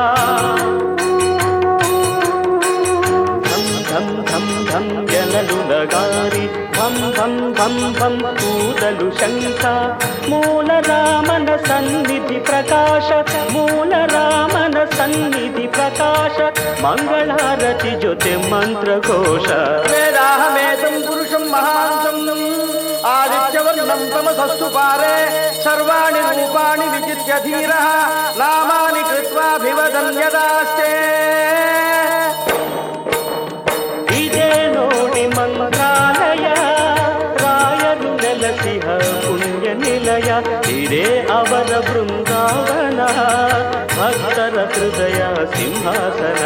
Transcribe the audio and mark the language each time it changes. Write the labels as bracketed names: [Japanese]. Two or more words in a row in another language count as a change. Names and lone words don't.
[Kannada] ಧಂ ಧಂ ಧಂ ಧಂ ಜನರು ನಗಾರಿ ಧಂ ಧಂ ಧಂ ಧಂ ಊದಲು ಶಂಖ. ಮೂಲ ರಾಮನ ಸನ್ನಿಧಿ ಪ್ರಕಾಶ, ಮೂಲ ರಾಮನ ಸನ್ನಿಧಿ ಪ್ರಕಾಶ. ಮಂಗಳಾರತಿ ಜೊತೆ ಮಂತ್ರಘೋಷ. [Sanskrit] वेदाहमेतं पुरुषं महान्तं आदित्यवर्णं तमसस्तु पारे सर्वाणि रूपाणि विचित्य धीरः नामानि कृत्वाभिवदन्यदास्ते. [Kannada] ಇದೇ ನೋಡಿ ಮಂತ್ರಾಲಯ ರಾಯರು ನೆಲೆಸಿಹ ಪುಣ್ಯ ನಿಲಯ. ಇದೇ ಅವರ ಬೃಂದಾವನ ಭಕ್ತರ ಹೃದಯ ಸಿಂಹಾಸನ.